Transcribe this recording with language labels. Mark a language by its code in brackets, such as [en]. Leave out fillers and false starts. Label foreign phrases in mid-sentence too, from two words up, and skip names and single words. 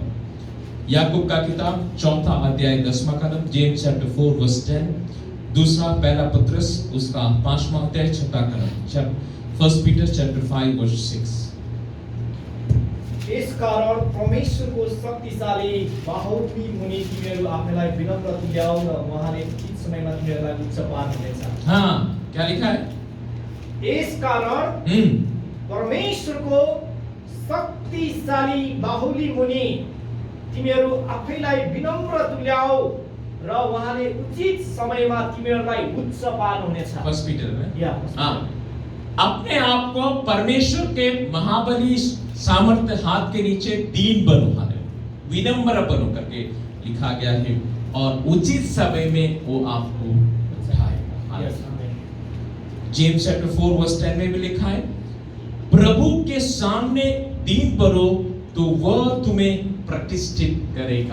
[hi] याकूब का किताब 4था अध्याय 10वां कलम, [en] James chapter 4 verse 10, [hi] दूसरा पहला पत्रस उसका 5वां अध्याय छठा कलम, [en] First Peter chapter 5 verse 6. [hi] इस कारण [ne] परमेश्वरको शक्तिशाली बाहुली मुनि तिमीहरू आफैलाई विनम्र तुल्याऊ र उहाँले उचित समयमा तिमीहरूलाई उच्च पार्नुहुनेछ। [hi] हाँ, क्या लिखा है? इस कारण [ne] परमेश्वरको शक्तिशाली बाहुली मुनि तिमीहरू आफैलाई विनम्र तुल्याऊ र उहाँले उचित समयमा तिमीहरूलाई उच्च पार्नुहुनेछ। [hi] फर्स्ट पीटर में या हाँ, अपने आप को परमेश्वर के महाबली सामर्थ्य हाथ के नीचे दीन बनो, हालेलुया, विनम्र बनो करके लिखा गया है, और उचित समय में वो आपको उठाएगा। [en] James chapter 4 verse 10 [hi] में भी लिखा है, प्रभु के सामने दीन बनो तो वह तुम्हें प्रतिष्ठित करेगा।